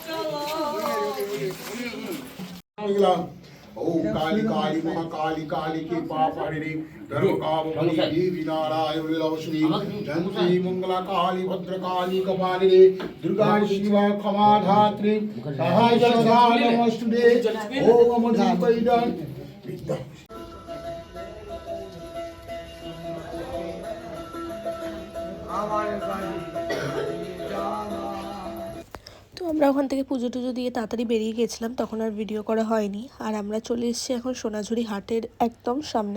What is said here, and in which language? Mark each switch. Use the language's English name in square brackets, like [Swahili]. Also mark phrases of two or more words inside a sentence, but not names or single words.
[Sanskrit] ओम काली काली महाकाली काली के पाप हरिणी धर्म कामनी देवी नारायण लक्ष्मी जंती मंगला काली भद्रकाली कपालिनी दुर्गा शिवा क्षमा धात्री सहाय सदा नमस्तुते ओम दीपैदन [Bangla] তো আমরা ওখান থেকে পুজো টুজো দিয়ে তাড়াতাড়ি বেরিয়ে গেছিলাম, তখন আর ভিডিও করা হয়নি। আর আমরা চলে এসেছি এখন সোনাঝুরি হাটের একদম সামনে।